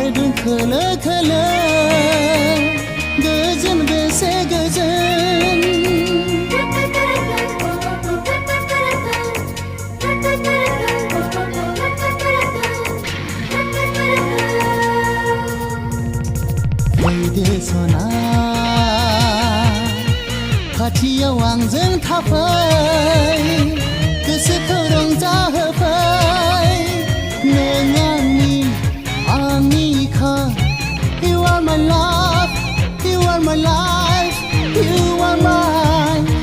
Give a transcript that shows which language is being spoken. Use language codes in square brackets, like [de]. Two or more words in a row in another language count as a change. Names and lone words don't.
[brx] खोलो खोलो गोजोन बेसे गोजोन फैदो सना खाथियाव आंजों थाफै गोसोखौ रंजाहोफै नों आंनिखा [en] You are my love, you are my life, you are my